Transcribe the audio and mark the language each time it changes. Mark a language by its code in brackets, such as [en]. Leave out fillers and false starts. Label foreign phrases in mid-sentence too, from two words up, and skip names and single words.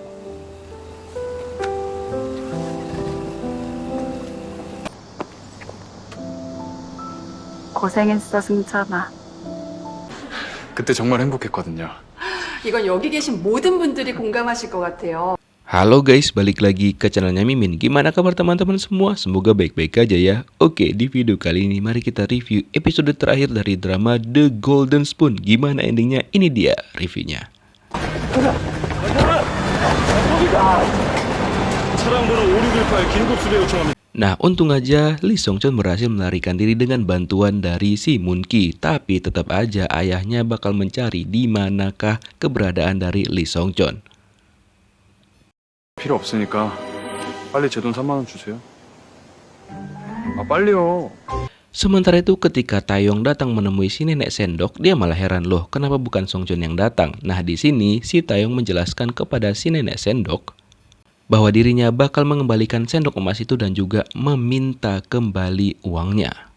[ko] 고생했어, 승찬아. 그때 정말 행복했거든요. 이건 여기 계신 모든 분들이 공감하실 것 같아요. [id] Halo guys, balik lagi ke channelnya Mimin. Gimana kabar teman-teman semua? Semoga baik-baik aja ya. Oke, di video kali ini mari kita review episode terakhir dari drama The Golden Spoon. Gimana endingnya? Ini dia reviewnya. Nah, untung aja Lee Song Chon berhasil melarikan diri dengan bantuan dari si Moon Ki. Tapi tetap aja ayahnya bakal mencari di manakah keberadaan dari Lee Song Chon. [ko] 필요 없으니까 빨리 제 돈 3만 원 주세요. 아, 빨리요. [id] Sementara itu ketika Taeyong datang menemui si nenek sendok, dia malah heran loh kenapa bukan Song Chon yang datang. Nah di sini si Taeyong menjelaskan kepada si nenek sendok bahwa dirinya bakal mengembalikan sendok emas itu dan juga meminta kembali uangnya.